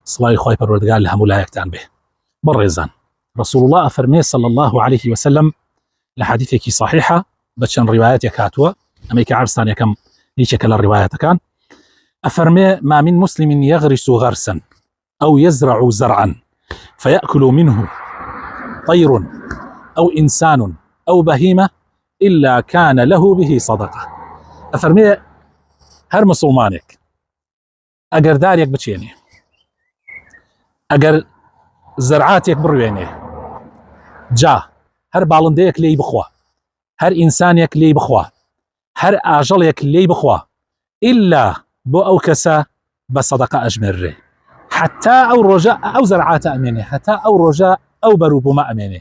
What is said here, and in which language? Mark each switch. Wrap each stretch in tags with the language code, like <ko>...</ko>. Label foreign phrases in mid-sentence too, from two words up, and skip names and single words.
<ckb>سڵاوی خوای پەروەردگار لە هەموو لایەکتان بێ. بەڕێزان، رسول الله ئەفەرمێ</ckb> <ar>صلى الله عليه وسلم</ar> <ckb>لە حەدیثێکی صحیحە بە چەند ڕیوایەتێک هاتووە، ئەمەی کە عرسان یەکەم هیچێکە لە ڕیوایەتەکان، ئەفەرمێ</ckb> <ar>ما من مسلم يغرس غرسا أو يزرع زرعا فيأكل منه طير أو إنسان أو بهيمة إلا كان له به صدقة.</ar> <ckb>ئەفەرمێ هەر مسلمانێک ئەگەر دارێک بچێنێ، ئەگەر زەرعاتێک بڕوێنێ، جا هەر باڵندەیەک لێی بخوا، هەر ئینسانێک لێی بخوا، هەر ئاژەڵێک لێی بخوا، ئیلا بۆ ئەو کەسە بە سەدەقە ئەژمێررێ، حتا ئەو ڕۆژە ئەو زەرعاتە ئەمێنێ، هەتا ئەو ڕۆژە ئەو بەرووبوومە ئەمێنێ.</ckb>